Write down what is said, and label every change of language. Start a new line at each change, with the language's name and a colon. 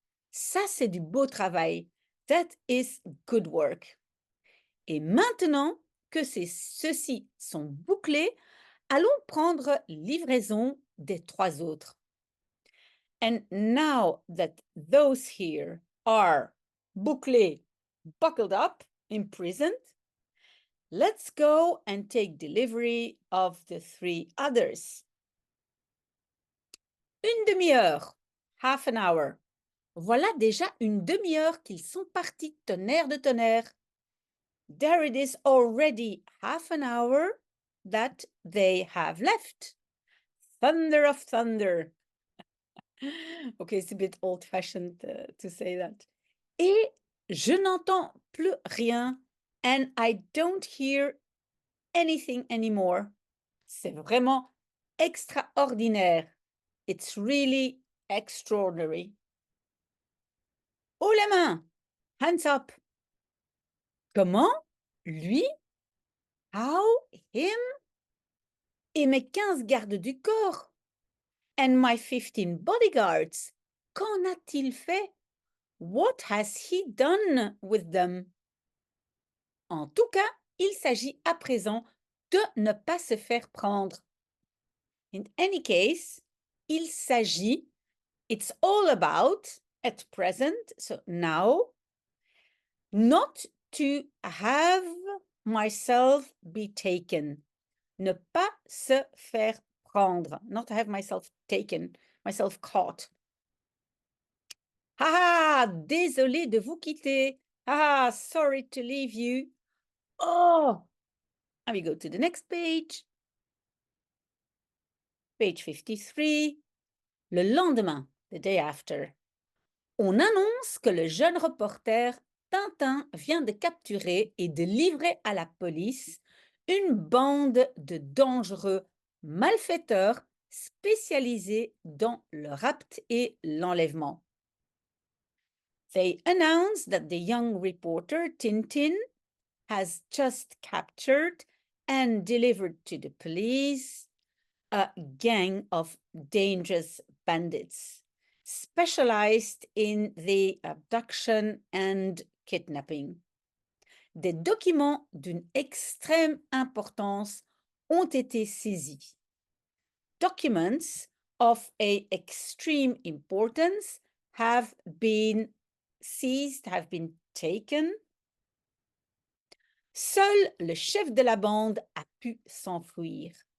French: Ça, c'est du beau travail.
English: That is good work.
French: Et maintenant que ceux-ci sont bouclés, allons prendre livraison des 3 autres.
English: And now that those here are
French: bouclés,
English: buckled up, imprisoned, let's go and take delivery of the 3 others.
French: Une demi-heure,
English: half an hour.
French: Voilà déjà une demi-heure qu'ils sont partis, tonnerre de tonnerre.
English: There it is already half an hour that they have left. Thunder of thunder. Okay, it's a bit old-fashioned to say that.
French: Et je n'entends plus rien.
English: And I don't hear anything anymore.
French: C'est vraiment extraordinaire.
English: It's really extraordinary.
French: Haut la main.
English: Hands up.
French: Comment? Lui?
English: How? Him?
French: Et mes 15 gardes du corps?
English: And my 15 bodyguards?
French: Qu'en a-t-il fait?
English: What has he done with them?
French: En tout cas, il s'agit à présent de ne pas se faire prendre.
English: In any case,
French: il s'agit,
English: it's all about, at present, so now, not to have myself be taken.
French: Ne pas se faire prendre.
English: Not to have myself taken, myself caught.
French: Ah, désolé de vous quitter.
English: Ah, sorry to leave you. Oh, and we go to the next page. Page 53.
French: Le lendemain,
English: the day after,
French: on annonce que le jeune reporter Tintin vient de capturer et de livrer à la police une bande de dangereux malfaiteurs spécialisés dans le rapt et l'enlèvement.
English: They announce that the young reporter Tintin has just captured and delivered to the police a gang of dangerous bandits. specialized in the abduction and kidnapping.
French: Des documents d'une extrême importance ont été saisis.
English: Documents of a extreme importance have been seized, have been taken.
French: Seul le chef de la bande a pu s'enfuir.